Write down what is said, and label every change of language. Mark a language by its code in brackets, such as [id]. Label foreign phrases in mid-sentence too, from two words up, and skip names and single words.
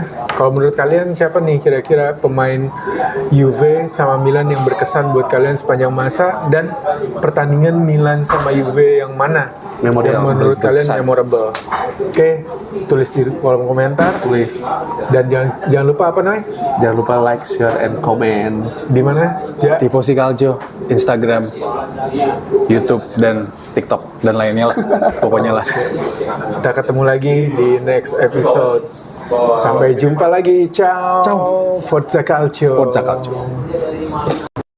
[id] Kalau menurut kalian siapa nih kira-kira pemain Juve sama Milan yang berkesan buat kalian sepanjang masa, dan pertandingan Milan sama Juve yang mana Memorable. yang menurut kalian memorable? Oke, tulis di kolom komentar. Tulis. Dan jangan lupa apa Noy? Jangan lupa [en] like, share, and comment. [id] Di mana? Tifosi Calcio, Instagram, YouTube, dan TikTok, dan lainnya lah. Pokoknya lah. Kita ketemu lagi di [en] next episode. [id] Sampai jumpa lagi. Ciao. Ciao. [it] Forza Calcio. Forza Calcio.